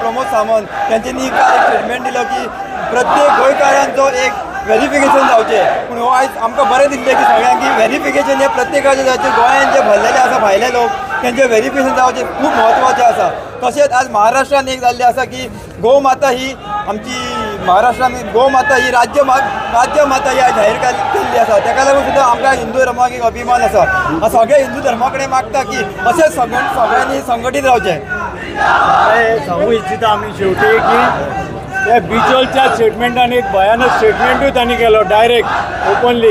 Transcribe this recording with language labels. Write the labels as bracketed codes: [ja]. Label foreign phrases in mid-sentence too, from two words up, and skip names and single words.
[kok] प्रमोद सावंत तेंच्यांनी काल एक स्टेटमेंट दिलो की प्रत्येक गोंयकारांचो एक व्हेरिफिकेशन जावचें. पूण हो आयज आमकां बरें दिसलें की सगळ्यांक की व्हेरिफिकेशन हे प्रत्येकाचें जावचें. गोंयांत जे भरलेले आसा भायले लोक तेंचें व्हेरिफिकेशन जावचें खूब म्हत्वाचें आसा. तशेंच आज महाराष्ट्रान एक जाल्लें आसा की गौ माता ही आमची महाराष्ट्रान गौ माता ही राज्य माता ही जाहीर केल्ली आसा. ताका लागून सुद्दां आमकां हिंदू धर्माक एक अभिमान आसा. सगळे हिंदू धर्मा कडेन मागता की अशेंच सगळ्यांनी संघटीत रावचें. सांगू इच्छिता आमी शेवटी की त्या बिचोलच्या स्टेटमेंटान एक भयानक स्टेटमेंटूय तांणी केलो [en] direct openly.